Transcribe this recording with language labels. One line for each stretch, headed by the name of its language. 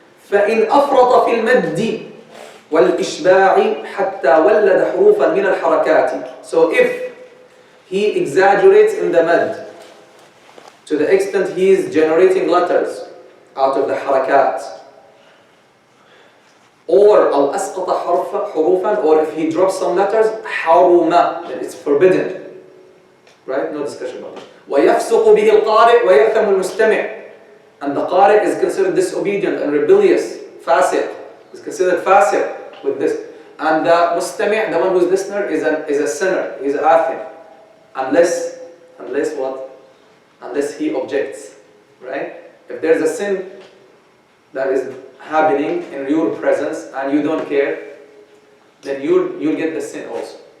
Arabic: فإن أفرط في المد والإشباع حتى ولد حروفا من الحركات.
English: So if he exaggerates in the mad to the extent he is generating letters out of the harakat, or
Arabic: al asqata hurufan,
English: or if he drops some letters, haruma, then it's forbidden, right? No discussion about it.
Arabic: ويفسق به القارئ ويأثم المستمع.
English: And the qari is considered disobedient and rebellious, fasiq, is considered fasiq with this. And the mustami', the one who's listener, is a sinner, is athim, unless what? Unless he objects, right? If there's a sin that is happening in your presence and you don't care, then you'll get the sin also.